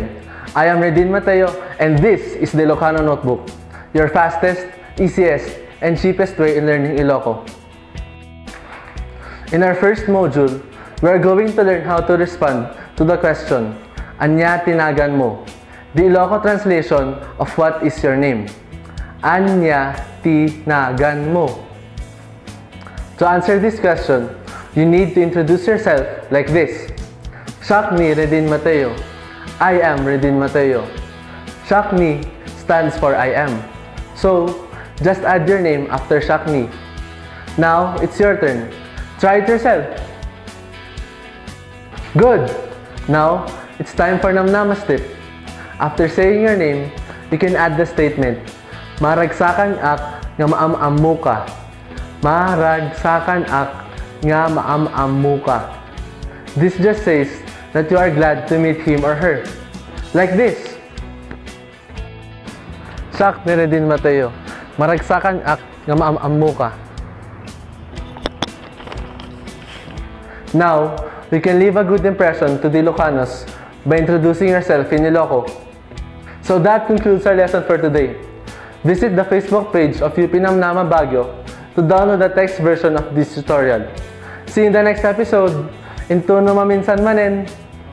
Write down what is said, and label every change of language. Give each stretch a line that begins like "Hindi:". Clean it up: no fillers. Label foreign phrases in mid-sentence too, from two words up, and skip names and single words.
English: I am Redin Mateo, and this is the Ilocano Notebook, your fastest, easiest, and cheapest way in learning Iloko. In our first module, we are going to learn how to respond to the question,
Iloko: An-niya-ti-na-ggan-mo,
English: the Iloko translation of what is your name.
Iloko: An-niya-ti-na-ggan-mo.
English: To answer this question, you need to introduce yourself like this.
Iloko: Siak ni Redin Mateo.
English: I am Redin Mateo.
Iloko: Siak ni
English: stands for I am. So, just add your name after
Iloko: Siak ni.
English: Now, it's your turn. Try it yourself. Good! Now, it's time for Namnama step. After saying your name, you can add the statement,
Iloko: Maragsakan ak nga maammo ka. Maragsakan ak nga maammo ka.
English: This just says that you are glad to meet him or her. Like this.
Iloko: Siak ni Redin Mateo. Maragsakan ak nga maammo ka.
English: Now, you can leave a good impression to the Ilocanos by introducing yourself in Iloko. So that concludes our lesson for today. Visit the Facebook page of UP Namnama Baguio to download the text version of this tutorial. See you in the next episode.
Iloko: Intuno maminsan manen.